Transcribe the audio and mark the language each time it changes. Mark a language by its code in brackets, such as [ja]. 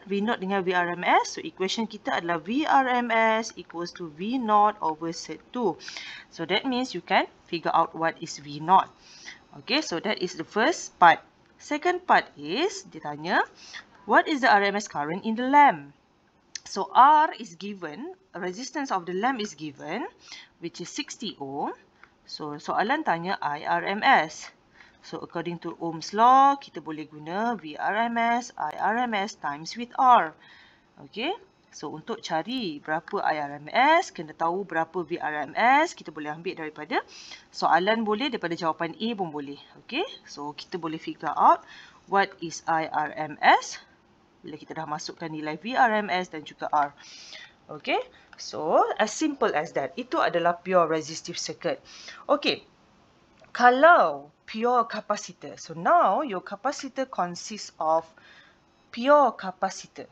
[en] V0 [ms] dengan [en] VRMS. So, equation [ms] kita adalah [en] VRMS equals to V0 over Z2. So, that means you can figure out what is V0. Okay, so that is the first part. Second part is, [ms] dia tanya, [en] what is the RMS current in the lamp? So, R is given, resistance of the lamp is given, which is 60 ohm. So, [ms] soalan tanya [en] IRMS. So, according to Ohm's law, [ms] kita boleh guna [en] VRMS, IRMS times with R. Okay. [ms] So, untuk cari berapa IRMS, kena tahu berapa VRMS. Kita boleh ambil daripada soalan boleh, daripada jawapan A pun boleh. [en] Okay. So, [ms] kita boleh [en] figure out what is IRMS. [ms] Bila kita dah masukkan nilai VRMS dan juga R. Okay. [en] So, as simple as that. [ms] Itu adalah pure resistive circuit. Okay. Kalau pure capacitor. [en] So now your capacitor consists of pure capacitor.